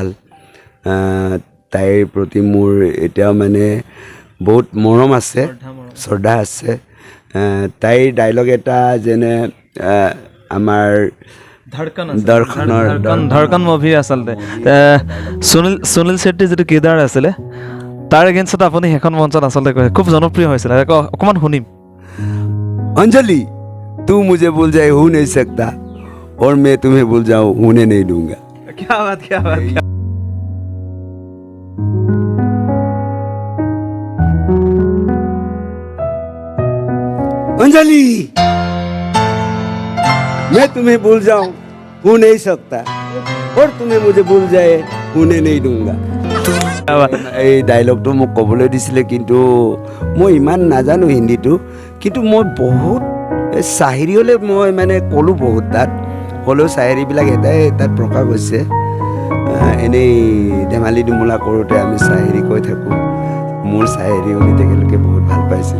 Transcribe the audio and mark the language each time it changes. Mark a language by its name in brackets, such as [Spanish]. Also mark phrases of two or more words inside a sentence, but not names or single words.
[Assamese] তাইৰ প্ৰতি মোৰ এতিয়াও মানে বহুত মৰম আছে, শ্ৰদ্ধা আছে। তাইৰ ডাইলগ এটা যেনে আমাৰ ধড়কন মুভি আচলতে সুনীল ছেট্টী যিটো কিৰদাৰ আছিলে তাৰ এগেইনষ্টত আপুনি সেইখন মঞ্চত আচলতে কৈছে, খুব জনপ্ৰিয় হৈছিলে। অকণমান শুনিম। [Hindi] अंजलि तू मुझे भूल जाए हो नहीं सकता और मैं तुम्हें भूल जाऊं होने नहीं दूंगा। क्या बात, क्या बात, क्या अंजलि मैं तुम्हें भूल जाऊं हो नहीं सकता और तुम्हें मुझे भूल जाए होने नहीं दूंगा। [Assamese] এই ডাইলগটো মোক ক'বলৈ দিছিলে, কিন্তু মই ইমান নাজানো হিন্দীটো, কিন্তু মই বহুত চাহেৰিলৈ মই মানে ক'লোঁ বহুত তাত, হ'লেও চাহেৰিবিলাক এটাই তাত প্ৰকাশ হৈছে। এনেই ধেমালি ধুমুলা কৰোঁতে আমি চাহেৰি কৈ থাকোঁ, মোৰ চাহেৰি শুনি তেখেতলোকে বহুত ভাল পাইছিল।